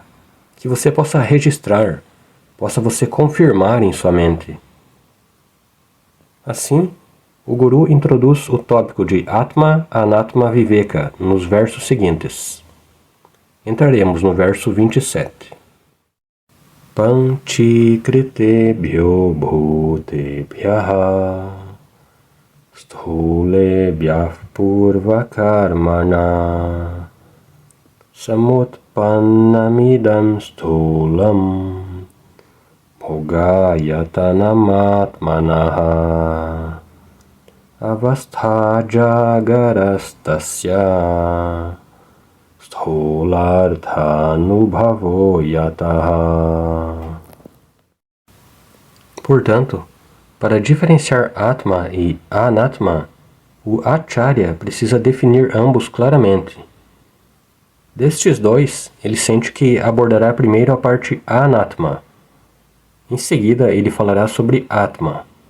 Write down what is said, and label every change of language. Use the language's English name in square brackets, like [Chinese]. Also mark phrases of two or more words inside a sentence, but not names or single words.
[Portuguese] Que você possa registrar, possa você confirmar em sua mente. Assim, o Guru introduz o tópico de [Sanskrit] आत्मा अनात्मा विवेक [Portuguese] nos versos seguintes. Entraremos no verso 27. [Sanskrit] पञ्चीकृतेभ्यो भूतेभ्यः स्थूलेभ्यः पूर्वकर्मणा समुत्पन्नमिदं स्थूलं भोगायतनमात्मनः अवस्था जागरस्तस्य स्थूलार्थानुभवो यतः. [Portuguese] Portanto, para diferenciar Atma e Anatma, o Acharya precisa definir ambos claramente. Destes dois, ele sente que abordará primeiro a parte Anatma. Em seguida, ele falará sobre Atma.